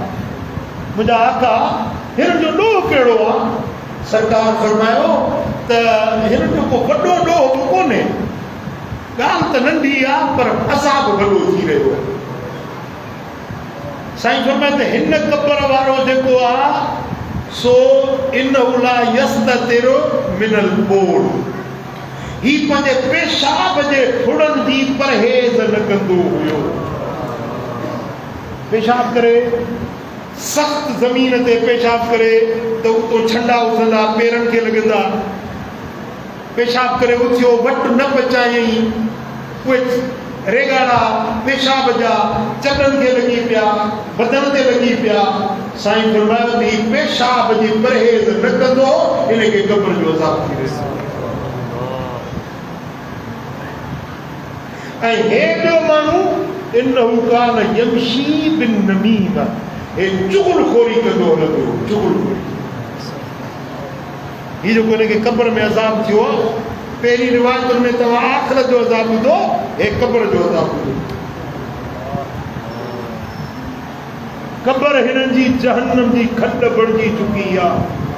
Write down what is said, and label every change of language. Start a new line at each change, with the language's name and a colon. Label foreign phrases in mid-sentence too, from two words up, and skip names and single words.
Sindhi: मुंहिंजा आका, हिननि जो ॾोह कहिड़ो आहे? सरकार फरमायो त हिननि जो को वॾो ॾोह बि कोन्हे, ॻाल्हि त नंढी आहे पर अज़ाब वॾो थी रहियो आहे। साईं फरमाए त हिन कब्र वारो जेको आहे सो
Arabic: إنه لا يستتر من البول,
Sindhi: ही पंहिंजे पेशाब जे फुड़नि जी परहेज़ न कंदो हुयो। पेशाब करे, सख़्त ज़मीन ते पेशाब करे त उतो छंडा उथंदा, पेरनि खे लॻंदा। पेशाब करे उथियो, वटि न बचायई, उहे रेगाड़ा पेशाब जा चटनि खे लॻी पिया, बदन ते लॻी पिया। साईं फरमायो त ही पेशाब जी परहेज़ न कंदो, इनखे कब्र जो अज़ाब थी रहियो। ऐं हे ॿियो माण्हू,
Arabic: إنه كان يمشي بالنميمة,
Sindhi: हे चुगलखोरी कंदो हलंदो, चुगलखोरी। ही जेको हिनखे कब्र में अज़ाब थियो आहे, पहिरीं रिवायतुनि में तव्हां आख़िरत जो अज़ाब ॿुधो, हे कब्र जो अज़ाब ॿुधो। कब्र हिननि जी जहन्नम जी खॾ बणिजी चुकी आहे।